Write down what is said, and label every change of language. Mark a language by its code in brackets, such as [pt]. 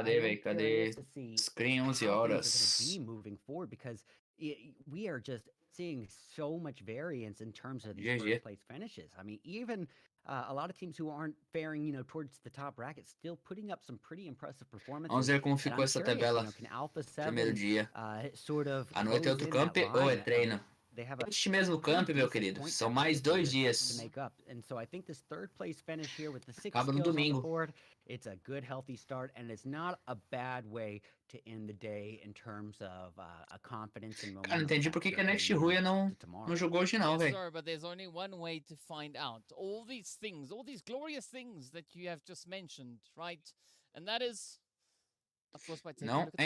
[pt] cadê? Screen 11 horas. [en] Be moving forward because we are just seeing so much variance in terms of these first place finishes. I mean, even a lot of teams who aren't faring, you know, towards the top bracket, still putting up some pretty impressive performances. [pt] Vamos ver como ficou essa tabela. Primeiro dia. À noite é outro camp ou é treino? Este mesmo camp, meu querido. São mais 2 dias. Acaba no domingo. [en] It's a good, healthy start, and it's not a bad way to end the day in terms of a confidence and momentum. [pt] Cara, não entendi por que a RUYA não jogou hoje não, velho. [en] Sorry, but there's only one way to find out. All these things, all these glorious things that you have just mentioned, right? And that is, of course, by taking a look at the